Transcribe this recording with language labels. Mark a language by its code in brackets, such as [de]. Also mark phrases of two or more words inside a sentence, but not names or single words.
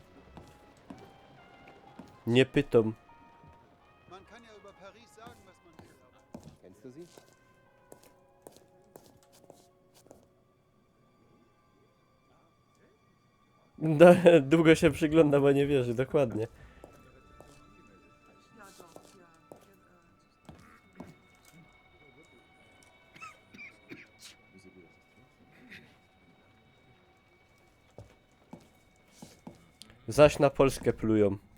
[pl] Nie pytam. [de] Man kann ja über Paris sagen, was man will, aber... Kennst du sie? [pl] No, długo się przygląda, bo nie wierzy, dokładnie. Zaś na Polskę plują.